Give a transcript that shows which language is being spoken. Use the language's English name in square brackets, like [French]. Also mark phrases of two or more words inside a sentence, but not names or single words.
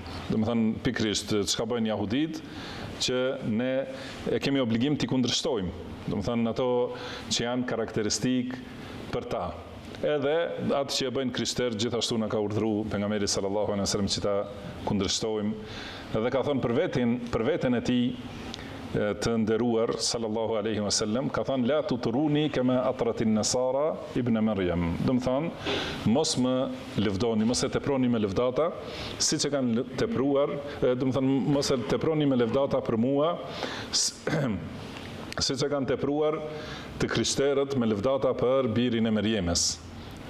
[Albanian] Do të thënë pikërisht çka bëjnë jahudit që ne e kemi obligim t'i kundërshtojmë. Do të thënë ato që janë karakteristikë për ta. Edhe atë që e bëjnë krishterët gjithashtu na ka urdhëruar pejgamberi [Arabic] صلى الله عليه وسلم [Albanian] që ta kundërshtojmë. Edhe ka thënë për veten e tij të nderuar [Arabic] صلى الله عليه وسلم, [Albanian] ka thënë [Arabic] لا تطروني كما أطرت النصارى ابن مريم. [Albanian] Do të thonë mos më lëvdoni, mos e teproni me lëvdata, siç e kanë tepruar, do të thonë mos e teproni me lëvdata për mua, siç e kanë tepruar të krishterët me lëvdata për birin e Merjemes.